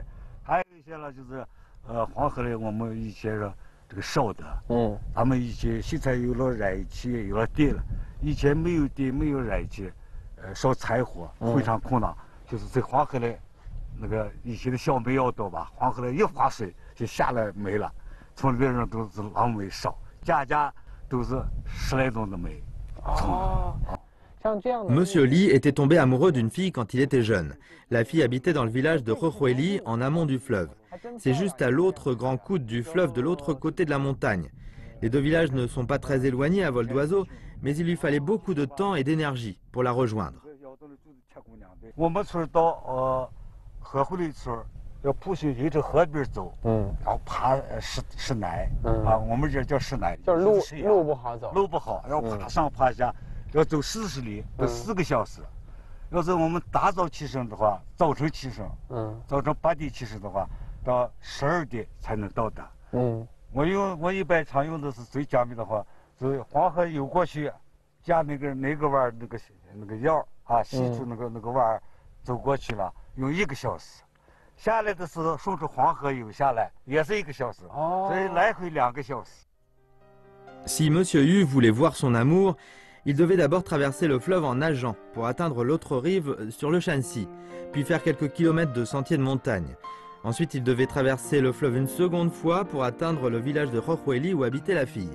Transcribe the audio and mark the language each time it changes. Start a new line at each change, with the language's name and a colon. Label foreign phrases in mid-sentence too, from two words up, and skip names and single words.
Chinese: 还有一些呢，就是黄河里我们以前是这个烧的，他们以前现在有了燃气，有了电了，以前没有电没有燃气，烧柴火非常困难。就是在黄河里，那个以前的小煤窑多吧，黄河里一划水就下来煤了，从里边都是老煤烧，家家都是10来吨的煤。
French: Monsieur Li était tombé amoureux d'une fille quand il était jeune. La fille habitait dans le village de Rohueli, en amont du fleuve. C'est juste à l'autre grand coude du fleuve de l'autre côté de la montagne. Les deux villages ne sont pas très éloignés à vol d'oiseau, mais il lui fallait beaucoup de temps et d'énergie pour la rejoindre.
Chinese: 我们村到河回里村要铺水沿着河边走，然后爬石奶，我们这叫石奶，就是路不好走，路不好，要爬上爬下，要走40里，要4个小时。要是我们大早起身的话，早晨起身，早晨8点起身的话，到12点才能到达。我一般常用的是最讲究的话，是黄河游过去，加那个弯那个腰啊，西出那个弯走过去了，用1个小时。下来的时候顺着黄河游下来，也是1个小时，所以来回2个小时。
French: Si Monsieur Yu voulait voir son amour, il devait d'abord traverser le fleuve en nageant pour atteindre l'autre rive sur le Shanxi, puis faire quelques kilomètres de sentiers de montagne. Ensuite, il devait traverser le fleuve une seconde fois pour atteindre le village de Rohueli où habitait la fille.